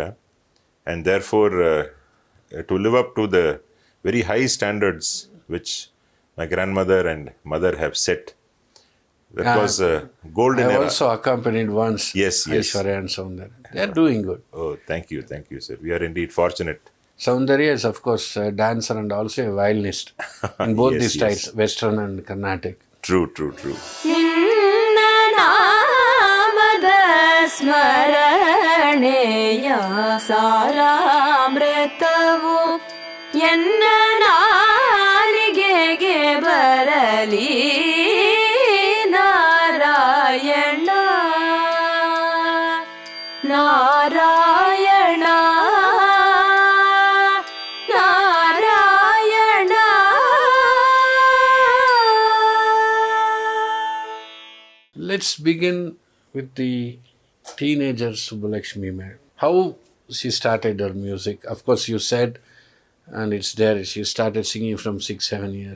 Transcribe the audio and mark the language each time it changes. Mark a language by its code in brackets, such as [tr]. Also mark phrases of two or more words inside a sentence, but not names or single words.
[en] And therefore, to live up to the very high standards which my grandmother and mother have set, that was a golden era. I also accompanied once. Yes. Aishwarya and Saundarya. They are doing good. Oh, thank you, sir. We are indeed fortunate. Saundarya is, of course, a dancer and also a violinist in both these styles, Western and Carnatic. True. [kn] ಸ್ಮರಣೆಯ ಸಾರಾಮೃತವು ಎನ್ನ ನಾಲಿಗೆಗೆ ಬರ ಮಾಡಲಿ ನಾರಾಯಣ ನಾರಾಯಣ ನಾರಾಯಣ. [en] Let's begin with the teenager Subbulakshmi ma'am. How she started her music? Of course, you said, and it's there, she started singing from 6-7 years.